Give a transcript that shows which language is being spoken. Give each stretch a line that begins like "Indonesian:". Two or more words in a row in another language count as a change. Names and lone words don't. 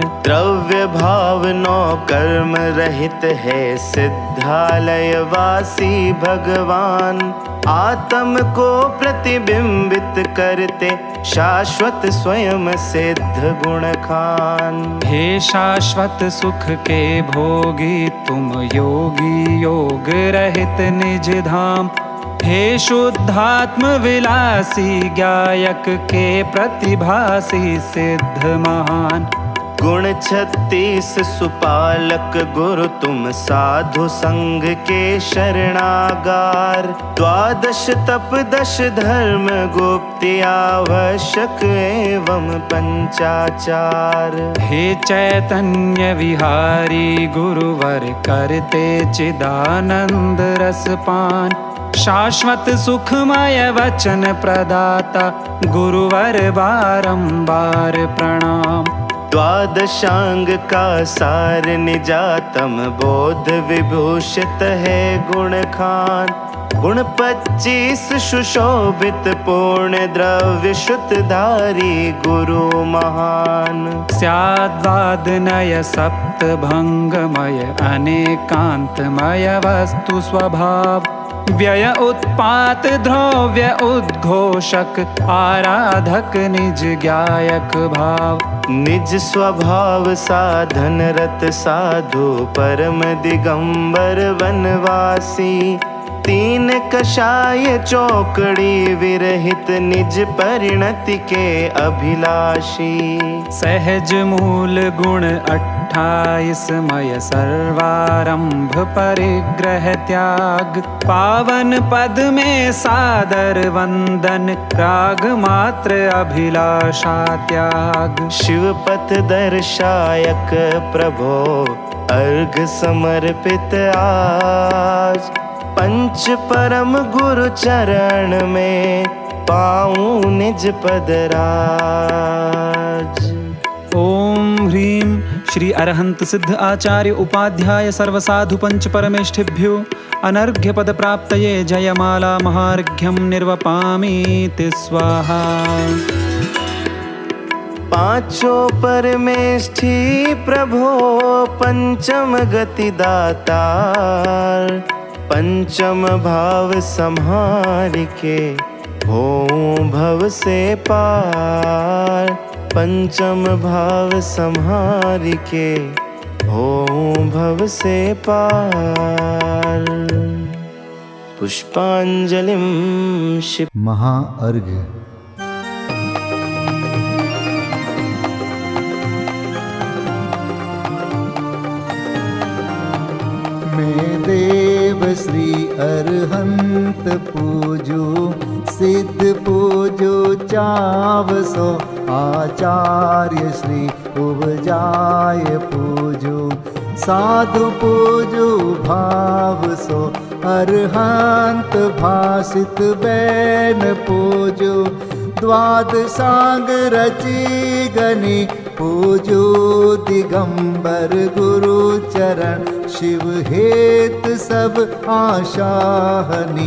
Hindi: द्रव्य भाव नौ कर्म रहित है, सिद्धालय वासी भगवान। आत्म को प्रतिबिंबित करते, शाश्वत स्वयं सिद्ध गुण खान। हे शाश्वत सुख के भोगी, तुम योगी योग रहित निज धाम। हे शुद्धात्म विलासी, गायक के प्रतिभासी सिद्ध महान। गुण 36 सुपालक गुरु तुम, साधु संग के शरणागार। 12 तप 10 धर्म गुप्ति, आवश्यक एवं पंचाचार। हे चैतन्य विहारी गुरुवर, करते चिदानंद रसपान। शाश्वत सुखमय वचन प्रदाता गुरुवर बारंबार प्रणाम। द्वादशांग का सार निजातम बोध विभूषित है गुण खान। गुण 25 सुशोभित पूर्ण द्रव्य शुद्धधारी गुरु महान। स्याद्वादनय सप्त भंगमय अनेकांतमय वस्तु स्वभाव। व्यय उत्पात द्रव्य उद्घोषक आराधक निज ज्ञायक भाव। निज स्वभाव साधन रत साधु परम दिगंबर वनवासी। 3 कषाय चौकड़ी विरहित निज परिणति के अभिलाषी। सहज मूल गुण 28 मय सर्वारंभ परिग्रह त्याग। पावन पद में सादर वंदन राग मात्र अभिलाषा त्याग। शिव पथ दर्शायक प्रभो अर्घ समर्पित आज। पंच परम गुरु चरण में पाऊं निज पद राज।
Sanskrit: ओम ह्रीं श्री अरहंत सिद्ध आचार्य उपाध्याय सर्वसाधु पंच परमेष्ठिभ्यो अनर्घ्य पद प्राप्तये जयमाला महार्घ्यं निर्वपामीति स्वाहा।
Hindi: पांचों परमेष्ठी प्रभो पंचम गति दातार। पंचम भाव संहार के हों भव से पार। पंचम भाव संहार के हों भव से पार।
Sanskrit: पुष्पांजलिं क्षिप।
Hindi: महाअर्घ्य। मैं देव श्री अरहंत पूजू सिद्ध पूजू चावसो। आचार्य श्री उपजाय पूजू साधु पूजू भाव सो। अरहंत भासित बैन पूजू द्वादशांग रची गनी। पूजू दिगंबर गुरु चरण शिव हेत सब आशाहनी।